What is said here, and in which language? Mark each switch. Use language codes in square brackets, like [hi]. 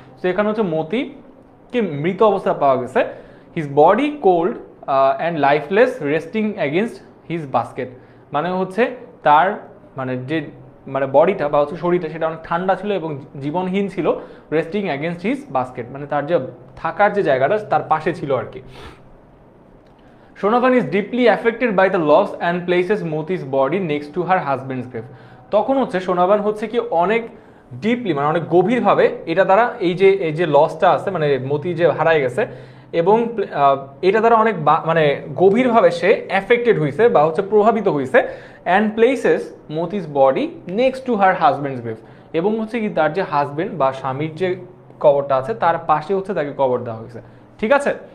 [bn] তো এখানে হচ্ছে মতিকে মৃত অবস্থায় পাওয়া গেছে। [en] his body cold and lifeless resting against his basket, [bn] মানে হচ্ছে তার মানে যে মানে বডিটা বা হচ্ছে শরীরটা সেটা অনেক ঠান্ডা ছিল এবং জীবনহীন ছিল, [en] resting against his basket, [bn] মানে তার যে থাকার যে জায়গাটা তার পাশে ছিল আর কি। [en] Shonavan is deeply affected by the loss and places Moti's body next to her husband's grave. [bn] তখন হচ্ছে সোনাবান হচ্ছে কি অনেক ডিপলি মানে অনেক গভীরভাবে এটা দ্বারা এই যে লসটা আছে মানে মতি যে হারায় গেছে এবং এটা দ্বারা অনেক মানে গভীরভাবে সে এফেক্টেড হয়েছে বা হচ্ছে প্রভাবিত হয়েছে। [en] and places Mattie's body next to her husband's grave, [bn] এবং হচ্ছে কি তার যে হাজব্যান্ড বা স্বামীর যে কবরটা আছে তার পাশে হচ্ছে তাকে কবর দেওয়া হয়েছে, ঠিক আছে?